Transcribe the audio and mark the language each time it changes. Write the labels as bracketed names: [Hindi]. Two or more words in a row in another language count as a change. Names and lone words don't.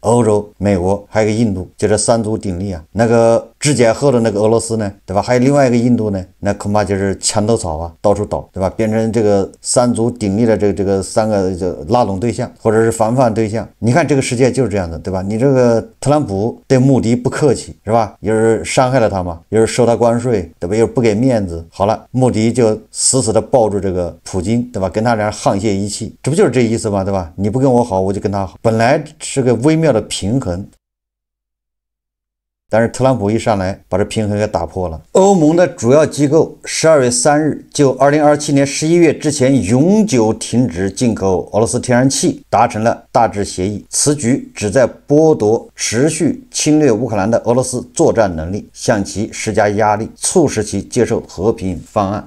[Chinese] 歐洲、美國還有一個印度，就這三足鼎立啊。那個肢解後的那個俄羅斯呢，對吧？還有另外一個印度呢，那恐怕就是牆頭草啊，到處倒，對吧？變成這個三足鼎立的這個三個就拉攏對象或者是防範對象。你看這個世界就是這樣的，對吧？你這個特朗普對穆迪不客氣是吧？又是傷害了他嘛，又是收他關稅，對吧？又是不給面子。好了，穆迪就死死的抱住這個普京，對吧？跟他倆沆瀣一氣，這不就是這意思嗎？對吧？你不跟我好，我就跟他好，本來是個微妙的平衡。但是特朗普一上來把這平衡給打破了。歐盟的主要機構12月3日就2027年11月之前永久停止進口俄羅斯天然氣達成了大致協議。此舉旨在剝奪持續侵略烏克蘭的俄羅斯作戰能力，向其施加壓力，促使其接受和平方案。